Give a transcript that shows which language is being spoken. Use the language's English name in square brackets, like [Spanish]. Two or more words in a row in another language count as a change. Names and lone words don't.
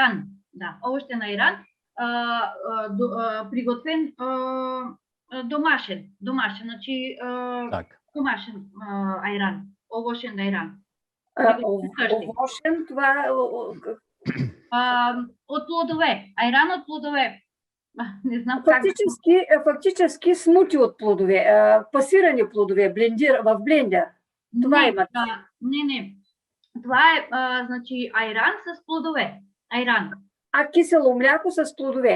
[Macedonian] Да, овоштен ајран. приготвен домашен, значи [Bulgarian] Так. [Macedonian] домашен ајран, овошен ајран. [Bulgarian] Овошен, това [Macedonian] Од плодове, ајран од плодове. [Bulgarian] Не знам как. фактически смути от плодове, пасирани плодове, в блендер. Това има. Не. Това е значи ајран с плодове. Ајран. А кисело мляко с плодове.